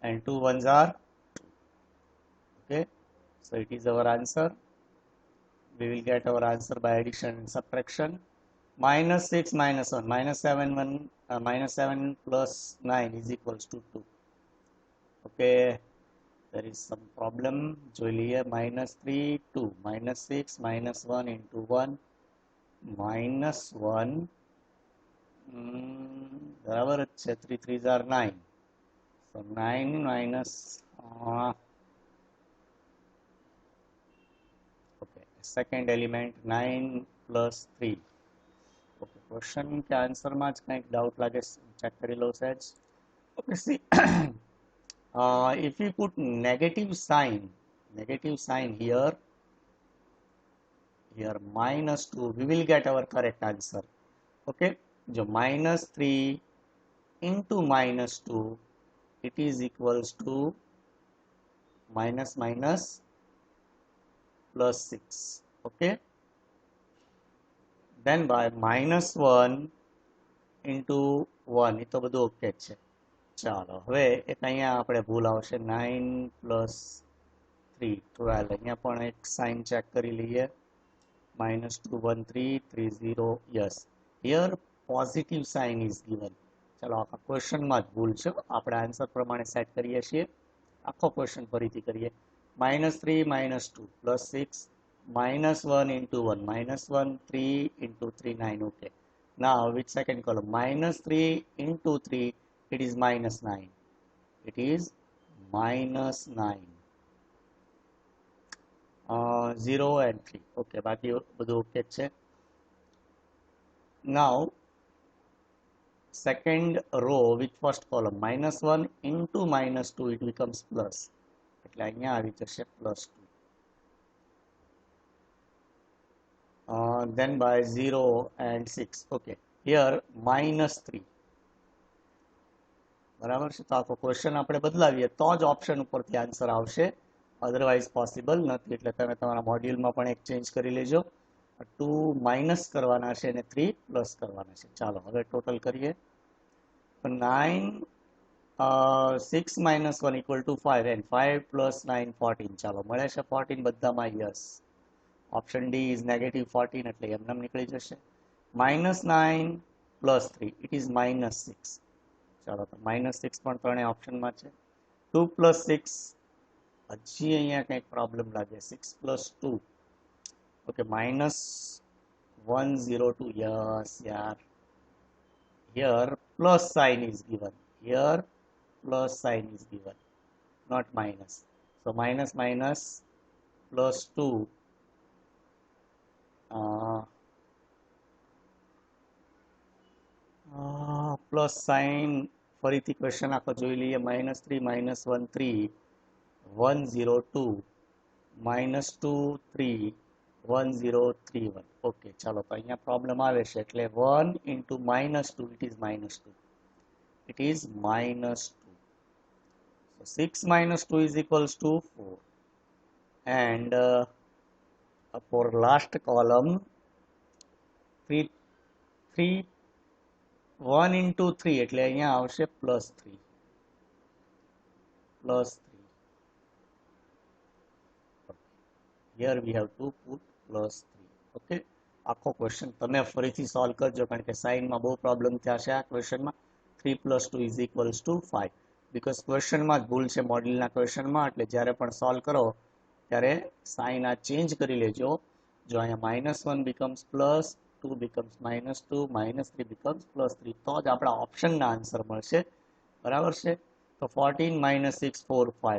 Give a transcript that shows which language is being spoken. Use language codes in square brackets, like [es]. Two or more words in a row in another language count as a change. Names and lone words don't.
[en] and 2 ones are 2. Okay, so it is our answer. We will get our answer by addition and subtraction. Minus 6 minus 1, minus 7 plus 9 is equals to 2. Okay, there is some problem. [gu] જોઈ લઈએ. -3 2 -6 -1 into 1 -1 બરાબર જ છે. [en] 3 3s are 9. So 9 minus okay, second element 9 plus 3. Okay, question [gu] કે આન્સર માં જ કંઈક ડાઉટ લાગે, ચેક કરી લો સહેજ. [en] Okay, see, if we put negative sign here -2, we will get our correct answer. Okay, जो -3 into -2, it is equals to minus minus plus 6. Okay, then by -1 into 1, [gu] એ તો બધું ઓકે છે. ચાલો હવે એક અહીંયા આપણે ભૂલ આવશે. 9 plus 3 12. અહીંયા પણ એક સાઇન ચેક કરી લઈએ. -2 1 3 3 0. [en] Yes, here positive sign is given. [gu] ચાલો આખા ક્વેશ્ચનમાં જ ભૂલ છે, આપણે આન્સર પ્રમાણે સેટ કરીએ છીએ. આખો ક્વેશ્ચન ફરીથી કરીએ. -3 -2 plus 6 -1 into 1 -1 3 into 3 9. [en] Okay, now with second column -3 into 3, it is -9. It is -9. 0 and 3. [gu] Okay, બાકી બધું ઓકે છે. [en] Now second row with first column -1 into -2, it becomes plus. [gu] એટલે અહીંયા આવી જશે +2. [en] Then by 0 and 6. Okay, here -3. [gu] બરાબર છે. તો આખો ક્વેશ્ચન આપણે બદલાવીએ તો જ ઓપ્શન ઉપરથી આન્સર આવશે, [en] otherwise possible [gu] નથી. એટલે તમે તમારા મોડ્યુલમાં પણ એક ચેન્જ કરી લેજો. 2 માઇનસ કરવાના છે અને 3 પ્લસ કરવાના છે. ચાલો હવે ટોટલ કરીએ. [en] 9 6 minus 1 equal to 5 and 5 plus 9 14. [gu] ચાલો મળે છે 14 બધામાં. [en] Yes, option D is [gu] -14, એટલે એમનેમ નીકળી જશે. [en] -9 plus 3, it is -6. [gu] ચાલો તો -6 પણ ત્રણેય ઓપ્શનમાં છે. 2 plus 6, હજી અહીંયા કંઈક પ્રોબ્લેમ લાગે. [en] 6 plus 2. ઓકે, -102. યસ યાર, here plus sign is given. Here plus sign is given, not minus. So minus minus plus 2. Plus sign [gu] ફરીથી ક્વેશ્ચન આખો જોઈ લઈએ. [en] -3 -1 3 102 -2 3 1031. [gu] ઓકે, ચાલો તો અહીંયા પ્રોબ્લેમ આવે છે એટલે 1 into -2, [en] it is -2. It is -2. So 6 minus 2 is equals to 4. And for last column 3 1 into 3, [gu] એટલે અહીંયા આવશે +3. [en] Here we have to put +3. [gu] Okay, આખો ક્વેશ્ચન તમે ફરીથી સોલ્વ કરજો, કારણ કે સાઇનમાં બહુ પ્રોબ્લેમ થયા છે આ ક્વેશ્ચનમાં. [en] 3 + 2 is equals to 5. [gu] બીકોઝ ક્વેશ્ચનમાં જ ભૂલ છે મોડ્યુલના ક્વેશ્ચનમાં, એટલે જ્યારે પણ સોલ્વ કરો ત્યારે સાઇન આ ચેન્જ કરી લેજો. જો અહીંયા [en] -1 becomes +2 becomes -2 -3 becomes +3, [gu] તો જ આપણા ઓપ્શનના આન્સર મળશે. બરાબર છે. તો 14 - 6 4 5.